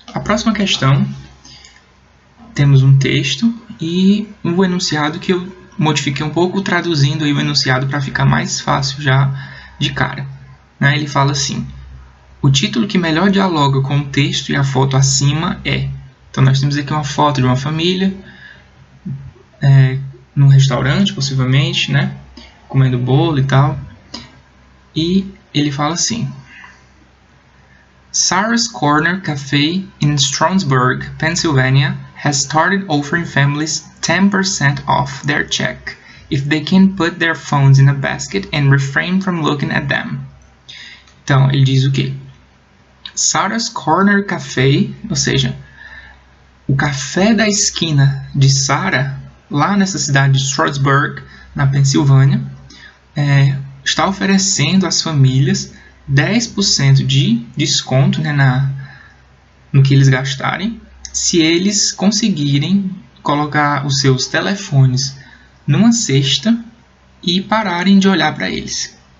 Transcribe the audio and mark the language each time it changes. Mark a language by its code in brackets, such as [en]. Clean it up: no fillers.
[pt] próxima questão, temos um texto e um enunciado que eu modifiquei um pouco, traduzindo aí o enunciado para ficar mais fácil já de cara. Ele fala assim: o título que melhor dialoga com o texto e a foto acima é... Então, nós temos aqui uma foto de uma família, num restaurante, possivelmente, né? Comendo bolo e tal. E ele fala assim: [en] Sarah's Corner Cafe in Strasburg, Pennsylvania, has started offering families 10% off their check if they can put their phones in a basket and refrain from looking at them. [pt] Então, ele diz o quê? Sarah's Corner Cafe, ou seja, o café da esquina de Sarah, lá nessa cidade de Strasburg, na Pensilvânia, está oferecendo às famílias 10% de desconto, né, no que eles gastarem, se eles conseguirem colocar os seus telefones numa cesta e pararem de olhar para eles.